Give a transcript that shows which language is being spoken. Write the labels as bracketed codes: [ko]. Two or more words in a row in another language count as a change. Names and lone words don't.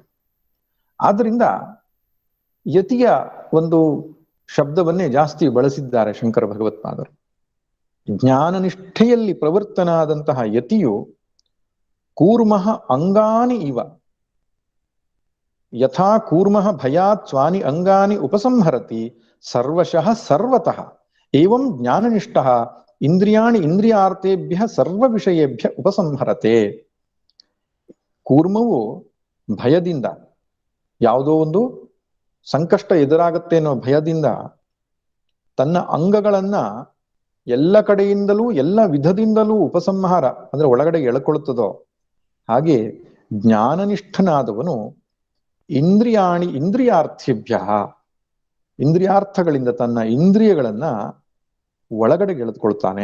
[kn] ಆದ್ರಿಂದ ಯತಿಯ ಒಂದು ಶಬ್ದವನ್ನೇ ಜಾಸ್ತಿ ಬಳಸಿದ್ದಾರೆ ಶಂಕರ ಭಗವತ್ಪಾದರು. ಜ್ಞಾನನಿಷ್ಠೆಯಲ್ಲಿ ಪ್ರವರ್ತನಾದಂತಹ ಯತಿಯು [sa] ಕೂರ್ಮಃ ಅಂಗಾನಿ ಇವ ಯಥಾ ಕೂರ್ಮಃ ಭಯಾತ್ ಸ್ವಾನಿ ಅಂಗಾನಿ ಉಪಸಂಹರತಿ ಸರ್ವಶಃ ಸರ್ವತಃ ಏವಂ ಜ್ಞಾನನಿಷ್ಠಃ ಇಂದ್ರಿಯಾಣಿ ಇಂದ್ರಿಯಾರ್ಥೇಭ್ಯ ಸರ್ವ ವಿಷಯೇಭ್ಯ ಉಪಸಂಹರತೆ. [kn] ಕೂರ್ಮವು ಭಯದಿಂದ, ಯಾವುದೋ ಒಂದು ಸಂಕಷ್ಟ ಎದುರಾಗುತ್ತೆ ಅನ್ನೋ ಭಯದಿಂದ ತನ್ನ ಅಂಗಗಳನ್ನ ಎಲ್ಲ ಕಡೆಯಿಂದಲೂ ಎಲ್ಲ ವಿಧದಿಂದಲೂ ಉಪಸಂಹಾರ ಅಂದ್ರೆ ಒಳಗಡೆ ಎಳ್ಕೊಳ್ತದೋ ಹಾಗೆ ಜ್ಞಾನನಿಷ್ಠನಾದವನು [sa] ಇಂದ್ರಿಯಾಣಿ ಇಂದ್ರಿಯಾರ್ಥೇಭ್ಯ, [kn] ಇಂದ್ರಿಯಾರ್ಥಗಳಿಂದ ತನ್ನ ಇಂದ್ರಿಯಗಳನ್ನ ಒಳಗಡೆ ಎಳೆದುಕೊಳ್ತಾನೆ.